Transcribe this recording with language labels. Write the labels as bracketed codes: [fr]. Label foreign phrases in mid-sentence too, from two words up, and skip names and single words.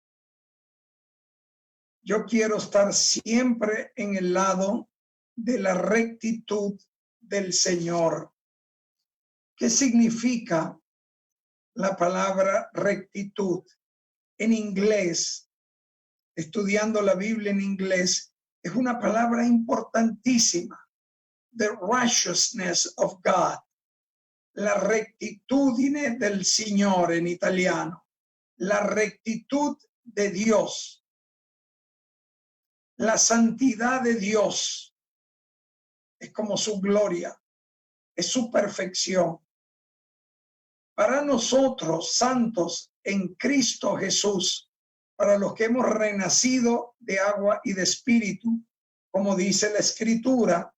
[es] Yo quiero estar siempre en el lado de la rectitud del Señor. ¿Qué significa la palabra rectitud? En inglés, estudiando la Biblia en inglés, es una palabra importantísima. [en] The righteousness of God. [it] La rectitudine del Signore [es] en italiano. La rectitud de Dios. La santidad de Dios. Es como su gloria. Es su perfección. Para nosotros, santos en Cristo Jesús, para los que hemos renacido de agua y de espíritu, como dice la Escritura.